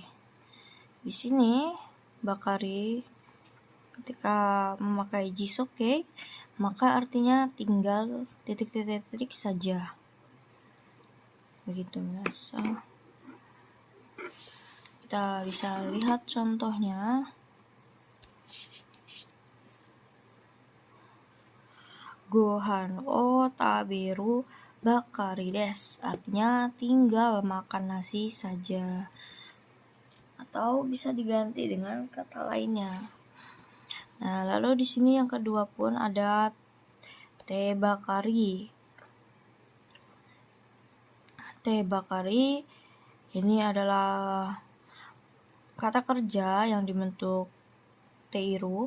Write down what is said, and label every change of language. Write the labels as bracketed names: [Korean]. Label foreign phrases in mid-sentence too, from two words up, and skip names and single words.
[Indonesian] Di sini bakari ketika memakai jisoke maka artinya tinggal titik-titik saja. Begitu minasang. Kita bisa lihat contohnya. [Japanese] ご飯を食べるばかりです. [Indonesian] Artinya tinggal makan nasi saja. Atau bisa diganti dengan kata lainnya. Nah, lalu di sini yang kedua pun ada [Japanese] てばかり. てばかり [Indonesian] ini adalah kata kerja yang dibentuk teiru.